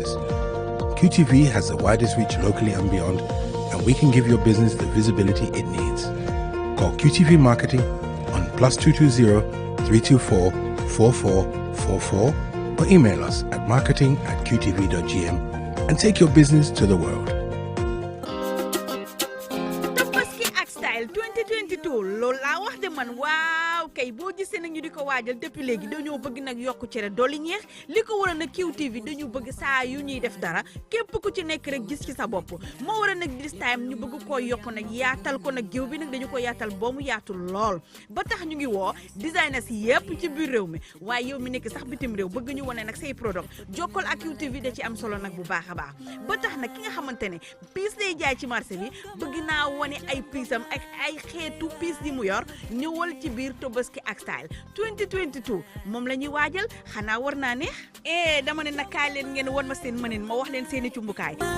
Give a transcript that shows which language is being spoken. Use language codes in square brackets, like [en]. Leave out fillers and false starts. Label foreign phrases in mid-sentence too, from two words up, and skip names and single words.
[en] QTV has the widest reach locally and beyond, and we can give your business the visibility it needs. Call QTV Marketing on +220 324 4444 or email us at marketing@qtv.gm and take your business to the world. [wo] Tabaski ak Style 2022 loolu laa wax de man waaw kay boo gisee nag ñu di ko waajal depuis léegi dañoo bëgg nag yokku cere dolli ñeex li ko waral nag QTV dañu bëgg saa yu ñuy def dara képp ku ci nekk rek gis ci sa bopp moo waral nag [en] this time [wo] ñu bëgg koo yokk nag yaatal ko nag géew bi nag dañu ko yaatal ba mu yaatu lool ba tax ñu ngi woo designers yépp ci biir réew mi waaye yow mi nekk sax bitim réew bëgg ñu wone nag say product jokkol ak QTV da ci am solo nag bu baax a baax ba tax nag ki nga xamante ne piis lay jaay ci marché bi bëgg naa wone ay piisam ak ay xeetu piis yi mu yor ñëwal ci biir Tabaski ak Style 2022 moom la ñuy waajal xanaa war naa neex dama ne nag kaay leen ngeen won ma seen mënin ma wax leen seeni cumbukaay